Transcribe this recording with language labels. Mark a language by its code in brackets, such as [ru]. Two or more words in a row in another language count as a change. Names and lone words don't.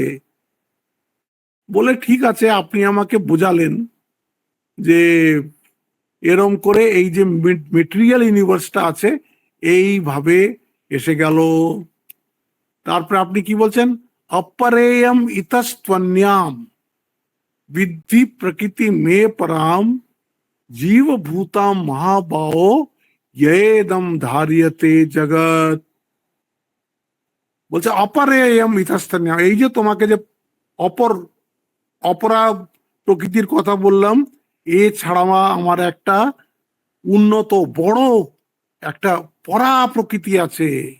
[bn] বলে ঠিক আছে, আপনি আমাকে বোঝালেন যে এরম করে এই যে মেটেরিয়াল ইউনিভার্সটা আছে এইভাবে এসে গেল। তারপরে আপনি কি বলছেন? [sa] অপরেয়ম ইতস্ত্বন্যাম। विद्धि प्रकृति में पराम जीव भूताम महाबाहो येदम धार्यते जगत। [bn] বলছে [sa] অপরেয়ম ইতস্তন্য, [bn] এই যে তোমাকে যে অপর অপরা প্রকৃতির কথা বললাম, এছাড়া আমার একটা উন্নত বড় একটা পরা প্রকৃতি আছে।